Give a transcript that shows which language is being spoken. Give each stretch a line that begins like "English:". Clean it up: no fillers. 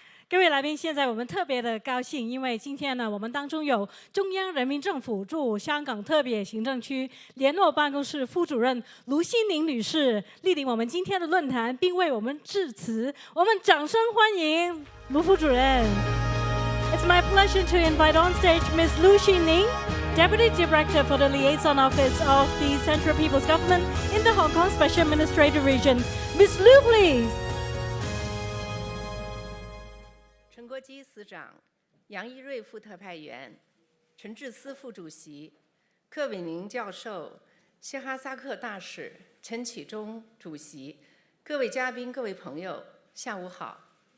Chinese: 各位来宾，现在我们特别的高兴，因为今天呢，我们当中有中央人民政府驻香港特别行政区联络办公室副主任卢熙宁女士莅临我们今天的论坛，并为我们致辞。我们掌声欢迎卢副主任。
English: It's my pleasure to invite on stage Ms. Lu Xining, Deputy Director for the Liaison Office of the Central People's Government in the Hong Kong Special Administrative Region. Ms. Lu, please.
Chinese: 陈国基司长、杨一瑞副特派员、陈智思副主席、柯伟宁教授、谢哈萨克大使、陈启忠主席、各位嘉宾、各位朋友，下午好。